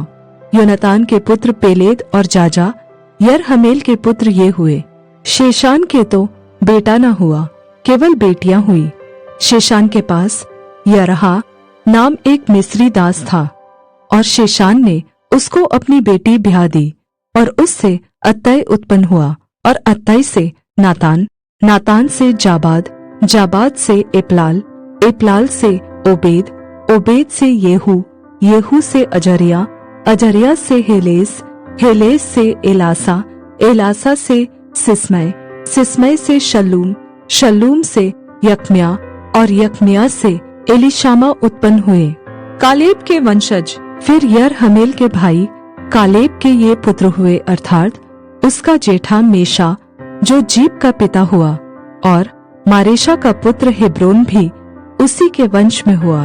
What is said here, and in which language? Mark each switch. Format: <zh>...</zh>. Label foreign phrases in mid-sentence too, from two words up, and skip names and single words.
<hi>योनातान के पुत्र पेलेद और जाजा, यरहमेल के पुत्र ये हुए। शेशान के तो बेटा न हुआ, केवल बेटियां हुई। शेशान के पास यरहा नाम एक मिस्री दास था। और शेशान ने उसको अपनी बेटी ब्याह दी। और उससे अत्तै उत्पन्न हुआ। और अत्तै से नातान, नातान से जाबाद, जाबाद से एपलाल, एपलाल से ओबेद, ओबेद से येहू, येहू से अजरिया, अजरिया से हेलेस, हेलेस से एलासा, एलासा से सिस्मै, सिस्मै से शल्लूम, शल्लूम से यकम्या, और यकम्या से एलीशामा उत्पन्न हुए। कालेब के वंशज। फिर यरहमेल के भाई कालेब के ये पुत्र हुए, अर्थात उसका जेठा मेशा जो जीप का पिता हुआ, और मारेशा का पुत्र हेब्रोन भी उसी के वंश में हुआ।</hi>